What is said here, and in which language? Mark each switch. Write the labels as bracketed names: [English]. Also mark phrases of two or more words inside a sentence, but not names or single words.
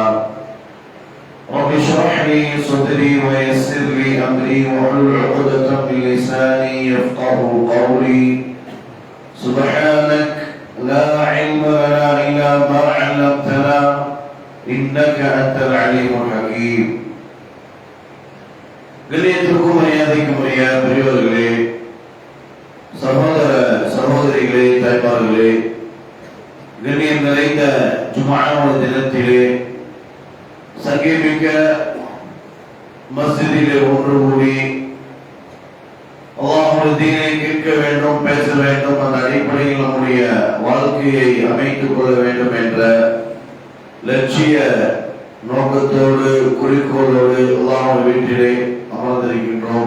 [Arabic] رب اشرح لي صدري ويسر لي أمري واحلل عقدة من لساني يفقهوا قولي. سبحانك لا علم لنا إلا ما علمتنا إنك أنت العليم الحكيم. [Tamil] கண்ணியத்திற்கும் மரியாதைக்கும் உரிய பெரியோர்களே, சகோதர சகோதரிகளே, தாய்மார்களே, கண்ணியம் நிறைந்த ஜும்ஆவுடைய தினத்திலே சங்கீமிக்க மஸ்ஜிதிலே ஒன்று கூடி அல்லாஹ்வுடைய தீனை கேட்க வேண்டும், பேச வேண்டும், அந்த அடிப்படையில் நம்முடைய வாழ்க்கையை அமைத்துக் கொள்ள வேண்டும் என்ற லட்சிய நோக்கத்தோடு குறிக்கோளோடு அல்லாஹ்வுடைய வீட்டிலே அமர்ந்திருக்கின்றோம்.